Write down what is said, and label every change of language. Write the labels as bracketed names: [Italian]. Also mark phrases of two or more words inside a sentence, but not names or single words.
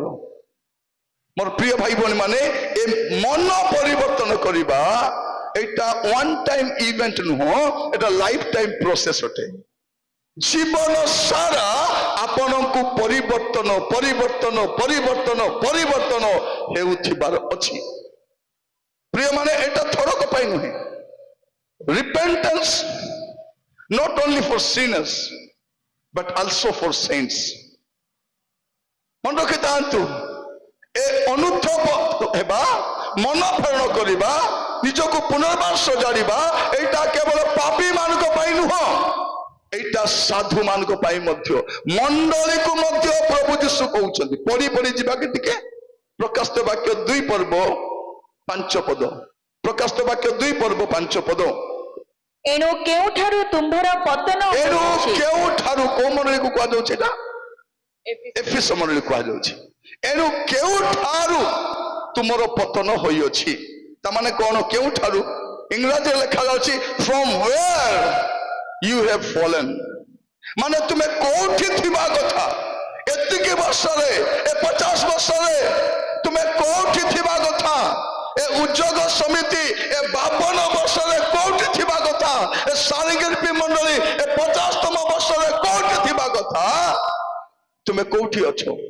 [Odia] ମୋର ପ୍ରିୟ ଭାଇ ଭଉଣୀ ମାନେ ଏ ମନ ପରିବର୍ତ୍ତନ କରିବା ଏଇଟା [English] one time event [Odia] ନୁହଁ, ଏଟା [English] life time process [Odia] ଅଟେ। ଜୀବନ ସାରା ଆପଣଙ୍କୁ ପରିବର୍ତ୍ତନ ହେଉଥିବାର ଅଛି। ପ୍ରିୟ ମାନେ ଏଟା ଥରକ ପାଇଁ ନୁହେଁ। [English] ରିପେଣ୍ଟାନ୍ସ not only for sinners but also for saints। [Odia] ମନେ ରଖିଥାନ୍ତୁ ଏ ଅନୁଥବ ହେବା, ମନ ଫେରଣ କରିବା, ନିଜକୁ ପୁନର୍ବାର ସଜାଡ଼ିବା ଏଇଟା କେବଳ ପାପୀ ମାନଙ୍କ ପାଇଁ ନୁହଁ, ଏଇଟା ସାଧୁ ମାନଙ୍କ ପାଇଁ ମଧ୍ୟ, ମଣ୍ଡଳୀକୁ ମଧ୍ୟ ପ୍ରଭୁ ଯୀଶୁ କହୁଛନ୍ତି। ପଢି ଯିବା କି ଟିକେ ପ୍ରକାଶିତ ବାକ୍ୟ 2 ପର୍ବ 5 ପଦ। ପ୍ରକାଶିତ ବାକ୍ୟ 2 ପର୍ବ 5 ପଦ। ଏଣୁ କେଉଁଠାରୁ ତୁମ୍ଭର ପତନ କୋଉ ମଣ୍ଡଳୀକୁ କୁହାଯାଉଛି? ଏଟା ଏଫେସ ମଣ୍ଡଳୀ କୁହାଯାଉଛି। ଏଣୁ କେଉଁଠାରୁ ତୁମର ପତନ ହୋଇଅଛି। ତାମାନେ କଣ? କେଉଁଠାରୁ ଇଂରାଜୀରେ ଲେଖା ଯାଉଛି [English] from where you have fallen। [Odia] ମାନେ ତୁମେ କୋଉଠି ଥିବା କଥା, ଏତିକି ବର୍ଷରେ, ଏ 50 ବର୍ଷରେ ତୁମେ କୋଉଠି ଥିବା କଥା, ଏ ଉଦ୍ଯୋଗ ସମିତି ଏ 52 ବର୍ଷରେ କୋଉଠି ଥିବା କଥା, ଏ ସାରିଗିରପି ମଣ୍ଡଳୀ ଏ 50ତମ ବର୍ଷରେ କୋଉଠି ଥିବା କଥା, ତୁମେ କୋଉଠି ଅଛ?